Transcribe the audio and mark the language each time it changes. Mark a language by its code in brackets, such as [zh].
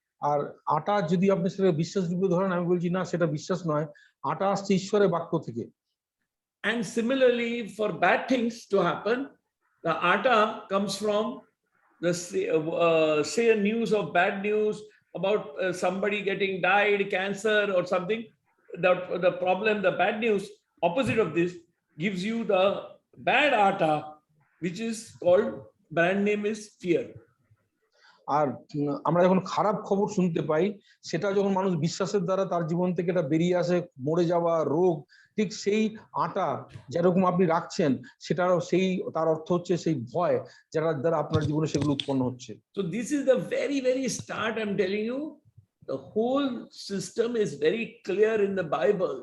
[bn] আর আটা যদি আপনি সেটা বিশ্বাস রূপে ধরেন, আমি বলছি না, সেটা বিশ্বাস নয়, আটা আসছে ঈশ্বরের বাক্য থেকে। [en] And similarly, for bad things to happen, the atta comes from the say news of bad news about somebody getting died, cancer or something. The problem, the bad news, opposite of this, gives you the bad atta, which is called, brand name is fear. [bn] আর আমরা যখন খারাপ খবর শুনতে পাই, সেটা যখন মানুষ বিশ্বাসের দ্বারা তার জীবন থেকে এটা বেরিয়ে আসে, মরে যাওয়া, রোগ, ঠিক সেই আটা যেরকম আপনি রাখছেন, সেটারও সেই তার অর্থ হচ্ছে সেই ভয়, যার দ্বারা আপনার জীবনে সেগুলো উৎপন্ন হচ্ছে। [en] So this is the very, very start. I'm telling you, the whole system is very clear in the Bible.